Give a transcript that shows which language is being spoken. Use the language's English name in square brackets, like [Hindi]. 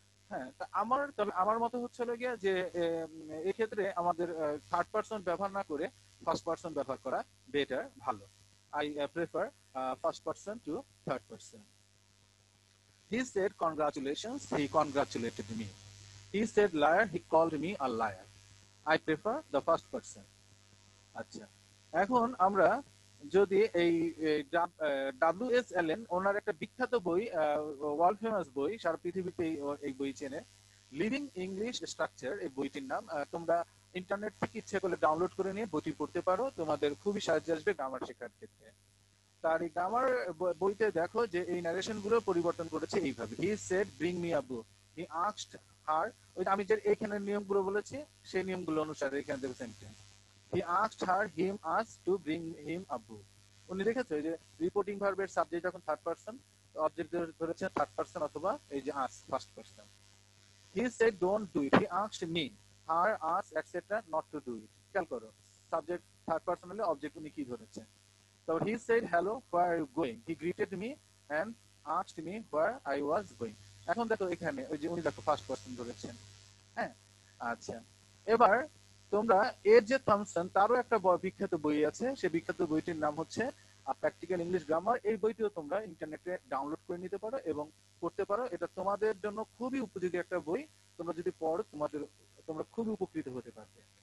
[Bangla] হ্যাঁ, তা তাহলে আমার মতে হচ্ছে গিয়ে যে এক্ষেত্রে আমাদের থার্ড পারসন ব্যবহার না করে ফার্স্ট পারসন ব্যবহার করা বেটার, ভালো। [English] I prefer first person to third person. He said congratulations, he congratulated me. He said liar, he called me a liar. I prefer the first person. [Bangla] আচ্ছা, এখন আমরা যদি এই ডাব্লিউ.এস. অ্যালেন ওনার একটা বিখ্যাত বই, ওয়ার্ল্ড ফেমাস বই, সারা পৃথিবীতে এই বই চেনে, লিভিং ইংলিশ স্ট্রাকচার, এই বইটির নাম। তোমরা ইন্টারনেট থেকে ইচ্ছে করলে ডাউনলোড করে নিয়ে বইটি পড়তে পারো, তোমাদের খুবই সাহায্য আসবে গ্রামার শেখার ক্ষেত্রে। তার এই গ্রামার বইতে দেখো যে এই ন্যারেশন গুলো পরিবর্তন করেছে এইভাবে, [English] he said bring me a book, he asked her, [Bangla] ওই আমি যে এখানে নিয়মগুলো বলেছি সেই নিয়মগুলো অনুসারে এখানে দেবে sentence. [English] He asked her, him asked to bring him a book. [Bangla] উনি দেখেছো যে রিপোর্টিং ভার্বের সাবজেক্ট যখন থার্ড পারসন, অবজেক্ট ধরেছে থার্ড পারসন অথবা এই যে আস first person. [English] He said don't do it, he asked me, her, us etcetera not to do it. [Bangla] খেয়াল করো, সাবজেক্ট থার্ড পারসন হলে অবজেক্ট উনি কি ধরেছেন। [English] So he said hello, where are you going? He greeted me and asked me where I was going. [Bangla] এখন দেখো এখানে ওই যে উনি দেখো ফার্স্ট পারসন ধরেছেন। হ্যাঁ, আচ্ছা, এবার তোমরা এর যে থমসন তারও একটা বিখ্যাত বই আছে, সেই বিখ্যাত বইটির নাম হচ্ছে প্র্যাকটিক্যাল ইংলিশ গ্রামার। এই বইটিও তোমরা ইন্টারনেটে ডাউনলোড করে নিতে পারো এবং পড়তে পারো। এটা তোমাদের জন্য খুবই উপযোগী একটা বই, তোমরা যদি পড়ো তোমরা খুবই উপকৃত হতে পারবে।